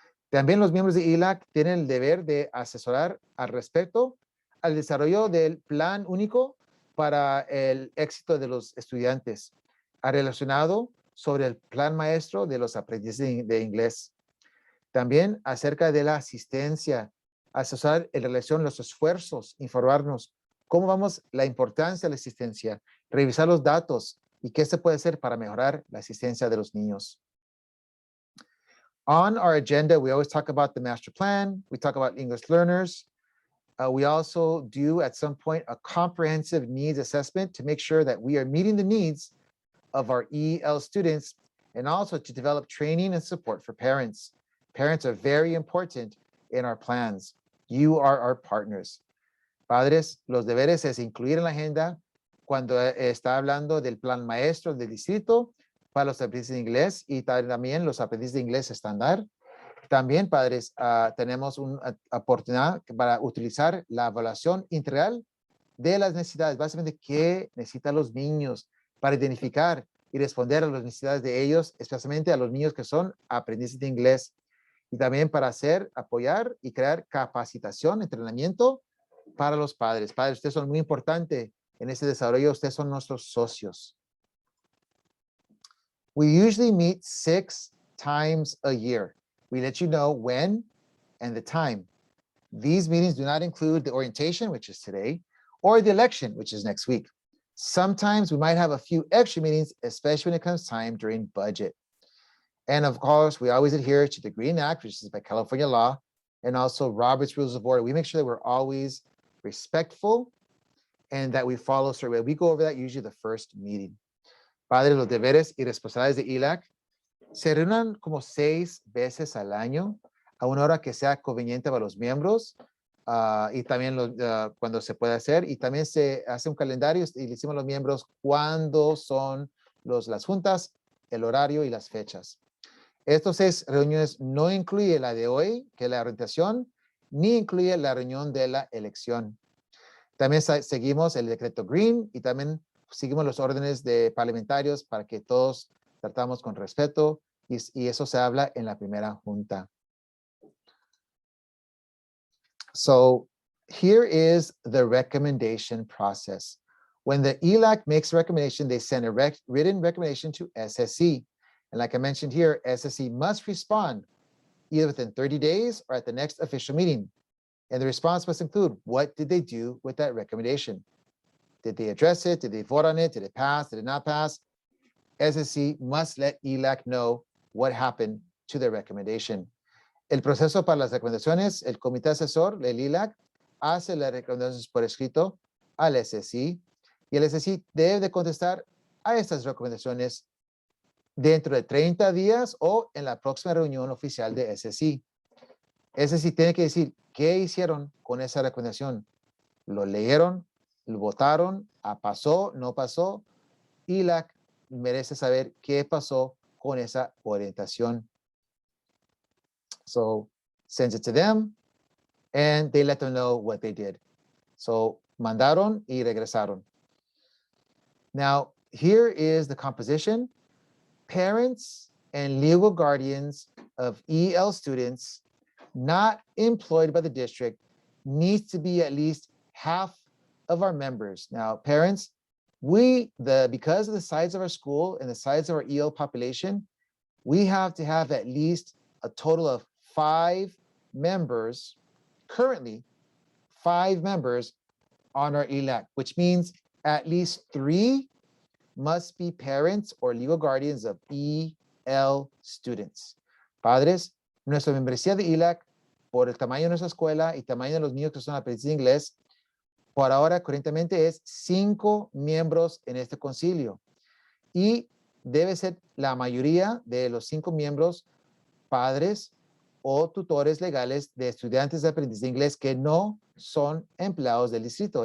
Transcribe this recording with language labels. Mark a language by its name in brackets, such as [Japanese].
[Spanish] También los miembros de ELAC tienen el deber de asesorar al respecto al desarrollo del plan único para el éxito de los estudiantes, relacionado sobre el plan maestro de los aprendices de inglés. También acerca de la asistencia, asesorar en relación a los esfuerzos, informarnos cómo vamos, la importancia de la asistencia, revisar los datos y qué se puede hacer para mejorar la asistencia de los niños. [English] On our agenda, we always talk about the master plan. We talk about English learners. We also do at some point a comprehensive needs assessment to make sure that we are meeting the needs of our EL students and also to develop training and support for parents. Parents are very important in our plans. You are our partners. [Spanish] Padres, los deberes es incluir en la agenda cuando está hablando del plan maestro del distrito para los aprendices de inglés y también los aprendices de inglés estándar. También, padres, tenemos una oportunidad para utilizar la evaluación integral de las necesidades, básicamente qué necesitan los niños para identificar y responder a las necesidades de ellos, especialmente a los niños que son aprendices de inglés. Y también para apoyar y crear capacitación, entrenamiento para los padres. Padres, ustedes son muy importantes en este desarrollo, ustedes son nuestros socios. [English] We usually meet 6 times a year. We let you know when and the time. These meetings do not include the orientation, which is today, or the election, which is next week. Sometimes we might have a few extra meetings, especially when it comes time during budget. And of course, we always adhere to the Green Act, which is by California law, and also Robert's Rules of Order. We make sure that we're always respectful and that we follow through. We go over that usually the first meeting. [Spanish] Padres, los deberes y responsabilidades de ELAC se reúnan como 6 veces al año a una hora que sea conveniente para los miembros y también cuando se puede hacer. Y también se hace un calendario y le decimos a los miembros cuándo son las juntas, el horario y las fechas. Estos 6 reuniones no incluye la de hoy, que es la orientación, ni incluye la reunión de la elección. También seguimos el decreto Green y también seguimos los órdenes de parlamentarios para que todos tratamos con respeto y eso se habla en la primera junta. [English] So here is the recommendation process. When the ELAC makes a recommendation, they send a written recommendation to SSC. And like I mentioned here, SSC must respond either within 30 days or at the next official meeting. And the response must include, what did they do with that recommendation? Did they address it? Did they vote on it? Did it pass? Did it not pass? SSC must let ELAC know what happened to their recommendation. [Spanish] El proceso para las recomendaciones, el comité asesor, el ELAC, hace las recomendaciones por escrito al SSC y el SSC debe de contestar a estas recomendaciones dentro de 30 días o en la próxima reunión oficial de SSC. SSC tiene que decir qué hicieron con esa recomendación. ¿Lo leyeron? ¿Lo votaron? ¿Pasó? ¿No pasó? ELAC merece saber qué pasó con esa orientación. [English] So sends it to them and they let them know what they did. [Spanish] So mandaron y regresaron. [English] Now, here is the composition. Parents and legal guardians of EL students not employed by the district needs to be at least half of our members. Now, parents, because of the size of our school and the size of our EL population, we have to have at least a total of 5 members, currently 5 members on our ELAC, which means at least 3 must be parents or legal guardians of EL students. [Spanish] Padres, nuestra membresía de ELAC, por el tamaño de nuestra escuela y tamaño de los niños que son aprendices de inglés, por ahora corrientemente es 5 miembros en este concilio. Y debe ser la mayoría de los 5 miembros padres o tutores legales de estudiantes de aprendiz de inglés que no son empleados del distrito.